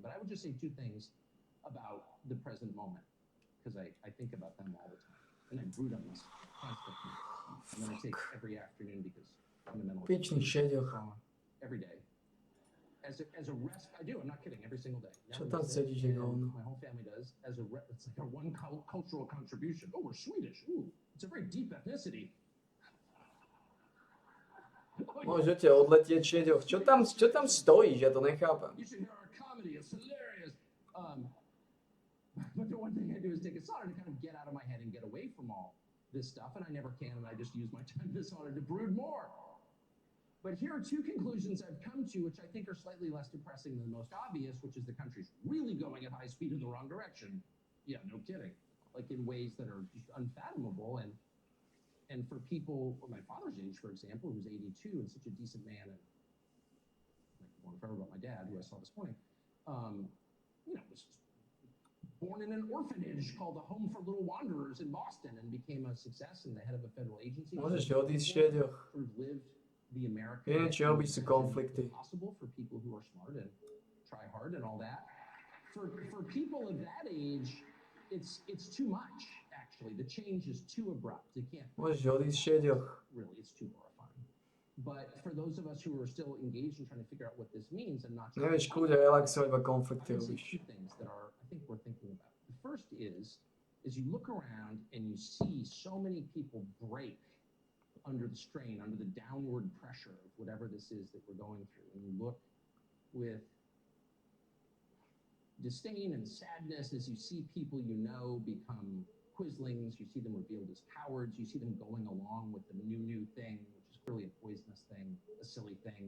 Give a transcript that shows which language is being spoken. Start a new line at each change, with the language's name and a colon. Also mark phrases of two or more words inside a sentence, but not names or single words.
English: But I would just say two things about the present moment, because I think about them all the time. And I brood on this constantly. And then I take every afternoon because fundamentally
Slovak: Pičný šeďoch.
English: every day. As a rest, I do, I'm not kidding, every single day.
Slovak: Čo tam sedíš, hovno?
English: My whole family does. It's like our one cultural contribution. Oh, we're Swedish. Ooh, it's a very deep ethnicity.
Slovak: Môžete odletieť šeďoch. Čo tam stojíš? Ja to nechápem.
English: You should hear our comedy. It's hilarious. But the one thing I do is take a sauna to kind of get out of my head and get away from all this stuff, and I never can, and I just use my time this sauna to brood more. But here are two conclusions I've come to, which I think are slightly less depressing than the most obvious, which is the country's really going at high speed in the wrong direction. Yeah, no kidding. Like in ways that are just unfathomable, and for people my father's age, for example, who's 82 and such a decent man, and I wonder forever about my dad, who I saw this morning, you know, was born in an orphanage called the Home for Little Wanderers in Boston and became a success and the head of a federal agency.
Slovak: Môžeš odísť, Šeďo.
English: Sort of lived the American
Slovak: Neviem, či robíš si konflikty.
English: possible for people who are smart and try hard and all that. For people of that age, it's too much, actually. The change is too abrupt. It can't
Slovak: Môžeš odísť, Šeďo.
English: really, it's too horrifying. But for those of us who are still engaged in trying to figure out what this means and not
Slovak: Nevieš kľudne relaxovať, iba
English: I
Slovak: konflikty
English: would say
Slovak: robíš.
English: two things that are I think we're thinking about. The first is you look around and you see so many people break under the strain, under the downward pressure of whatever this is that we're going through. And you look with disdain and sadness as you see people you know become quislings, you see them revealed as cowards, you see them going along with the new thing, which is clearly a poisonous thing, a silly thing.